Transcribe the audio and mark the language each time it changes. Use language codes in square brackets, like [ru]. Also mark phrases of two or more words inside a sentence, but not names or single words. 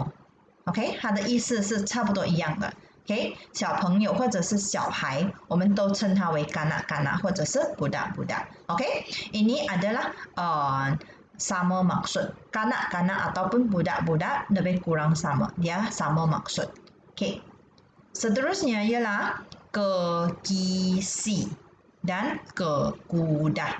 [ms] Okey， [zh] 它的意思是差不多一样的。OK， 小朋友或者是小孩，我们都称它为 kanak-kanak 或者是 budak-budak。OK， [ms] ini adalah sama maksud. Kanak-kanak ataupun budak-budak lebih kurang sama. Dia sama maksud. Okey. Seterusnya ialah kekisi dan kekuda.